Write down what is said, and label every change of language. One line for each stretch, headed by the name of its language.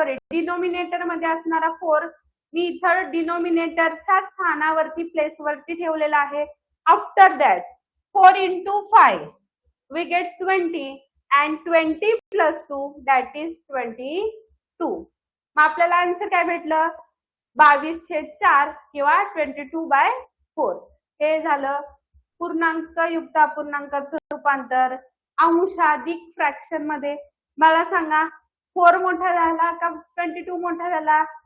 Marathi: Denominator मध्ये असणारा 4 मी इथं डिनोमिनेटरच्या स्थानावरती प्लेसवरती ठेवलेला आहे.
English: After that 4 into 5 we get 20 and 20 plus 2 that is 22.
Marathi: मग आपल्याला आन्सर काय भेटलं? 22/4 किंवा 22/4. हे झालं पूर्णांक युक्त अपूर्णांकाचं रूपांतर अंशाधिक फ्रॅक्शन मध्ये. मला सांगा 4 मोठा झाला का 22 मोठा झाला?